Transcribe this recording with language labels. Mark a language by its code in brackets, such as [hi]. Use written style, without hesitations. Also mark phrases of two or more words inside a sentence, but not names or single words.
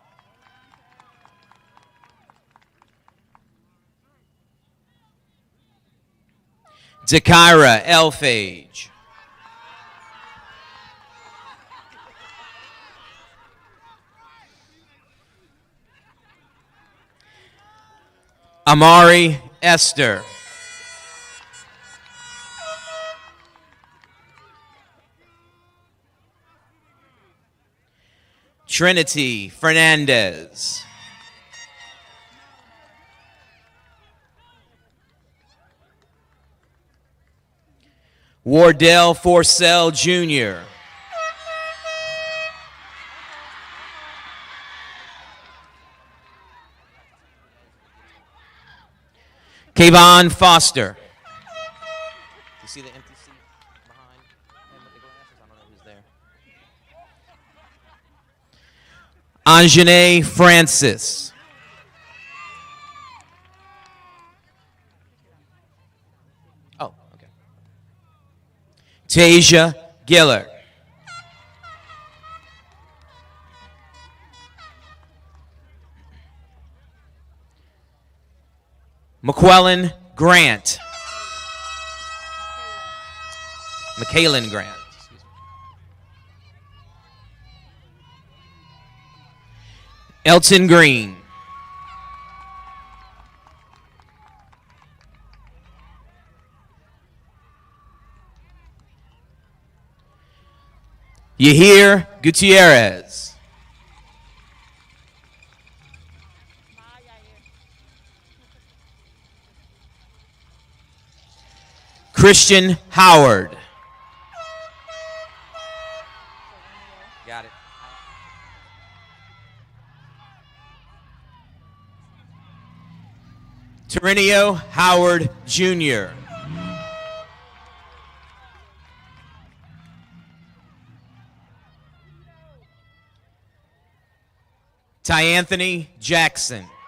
[en] Dakira Elphage. Amari Esther. Trinity Fernandez. Wardell Forsell Jr. Kayvon Foster. You see the empty seat behind him with the glasses? I don't know who's there. Anjanae Francis. Oh, okay. Tasia Giller. McQuellen Grant. McKaylin Grant. Elton Green. Yahir Gutierrez. Christian Howard. Got it. Terrenio Howard Jr. Tyanthony Jackson.